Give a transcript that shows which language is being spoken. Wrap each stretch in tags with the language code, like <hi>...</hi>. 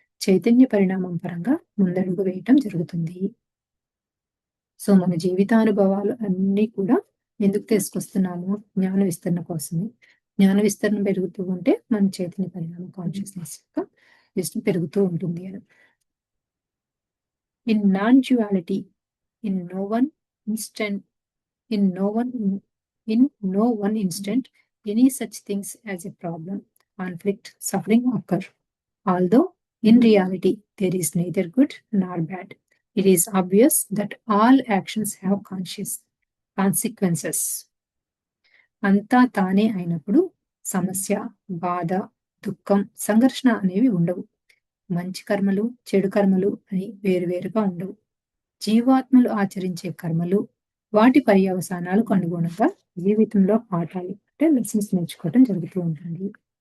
<te>చైతన్య పరిణామం పరంగా ముందడుగు వేయటం జరుగుతుంది. సో, మన జీవితానుభవాలు అన్నీ కూడా ఎందుకు తీసుకొస్తున్నాము? జ్ఞాన విస్తరణ కోసమే. జ్ఞాన విస్తరణ పెరుగుతూ ఉంటే మన చైతన్య పరిణామం కాన్షియస్‌నెస్ యొక్క విజన్ పెరుగుతూ ఉంటుంది అని.</te> <en>In non duality, in no one instant In no one in no one instant, any such things as a problem, conflict, suffering occur. Although in reality there is neither good nor bad. It is obvious that all actions have conscious consequences.</en> <te>అంతా తానే అయినప్పుడు సమస్య, బాధ, దుఃఖం, సంఘర్షణ అనేవి ఉండవు. మంచి కర్మలు, చెడు కర్మలు అని వేరువేరుగా ఉండవు. జీవాత్మలు ఆచరించే కర్మలు, వాటి పర్యవసానాలకు అనుగుణంగా జీవితంలో పాఠాలు అంటే లెసన్స్ నేర్చుకోవడం జరుగుతూ ఉంటుంది.</te>